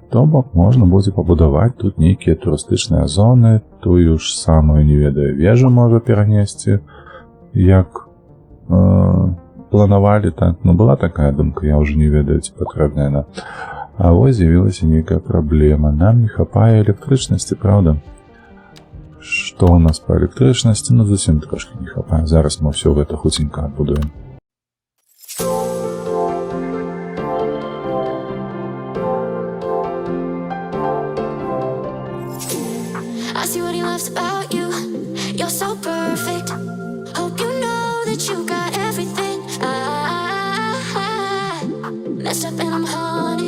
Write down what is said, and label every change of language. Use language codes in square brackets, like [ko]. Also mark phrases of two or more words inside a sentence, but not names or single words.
[be] То бок можна будзе пабудаваць тут нейкія турыстычныя зоны, тую ж самую, не ведаю, вежу можа перанесці, як планавалі так, ну была такая думка, я ўжо не ведаю, ці патрэбная яна. А вось з'явілася нейкая праблема. Нам не хапае электрычнасці, правда? Што у нас па электрычнасці? Ну, зусім трошки не хапае. Зараз мы ўсё гэта хуценька адбудуем. [en] I see what he loves about you. You're so perfect. Hope you know that you got everything. I messed up and I'm haunted.